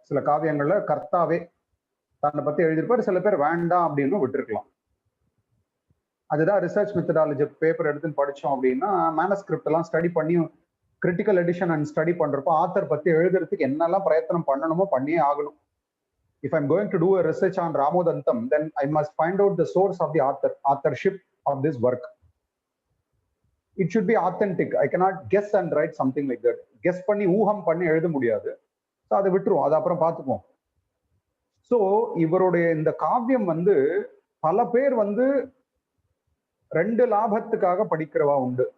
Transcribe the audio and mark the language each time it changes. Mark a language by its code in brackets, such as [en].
[ta] சில காவியங்கள்ல கர்த்தாவே தன்னை பத்தி எழுதியிருப்பார். சில பேர் வேண்டாம் அப்படின்னு விட்டுருக்கலாம். அதுதான் ரிசர்ச் மெத்தடாலஜி. பேப்பர் எடுத்துன்னு படிச்சோம் அப்படின்னா மேனஸ்கிரிப்ட் எல்லாம் ஸ்டடி பண்ணி கிரிட்டிக்கல் எடிஷன் அண்ட் ஸ்டடி பண்றப்போ ஆத்தர் பத்தி எழுதுறதுக்கு என்னெல்லாம் பிரயத்தனம் பண்ணணுமோ பண்ணியே ஆகணும். [en] If I'm going to do a research on Ramodantam, then I must find out the source of the authorship of this work. It should be authentic. I cannot guess and write something like that. [ta] Guess பண்ணி ஊகம் பண்ணி எழுத முடியாது. So அதை விட்டுருவோம், அதை அப்புறம் பார்த்துக்குவோம். சோ இவருடைய இந்த காவியம் வந்து பல பேர் வந்து 2 லாபத்துக்காக படிக்கிறவா உண்டு.